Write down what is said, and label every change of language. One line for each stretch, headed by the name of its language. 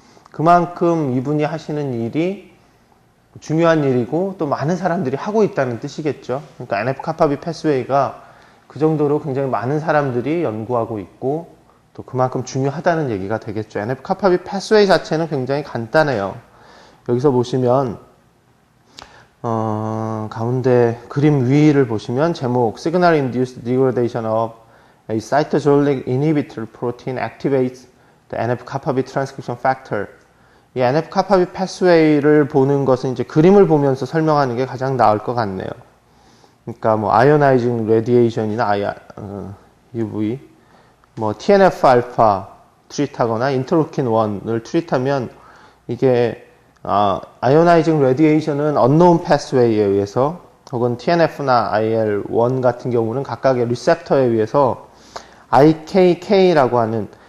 Korean: 그만큼 이분이 하시는 일이 중요한 일이고 또 많은 사람들이 하고 있다는 뜻이겠죠. 그러니까 NF 카파비 패스웨이가 그 정도로 굉장히 많은 사람들이 연구하고 있고 또 그만큼 중요하다는 얘기가 되겠죠. NF 카파비 패스웨이 자체는 굉장히 간단해요. 여기서 보시면 가운데 그림 위를 보시면 제목
English: Signal Induced Degradation of a Cytosolic Inhibitor Protein Activates the NF 카파비 Transcription Factor.
Korean: 이 NF 카파비 패스웨이를 보는 것은 이제 그림을 보면서 설명하는 게 가장 나을 것 같네요. 그러니까 뭐 아이오나이징 레디에이션이나 UV, 뭐 TNF 알파 트리트하거나 인터루킨 1을 트리트하면 이게 아이오나이징 레디에이션은 언노운 패스웨이에 의해서, 혹은 TNF나 IL-1 같은 경우는 각각의 리셉터에 의해서 IKK라고 하는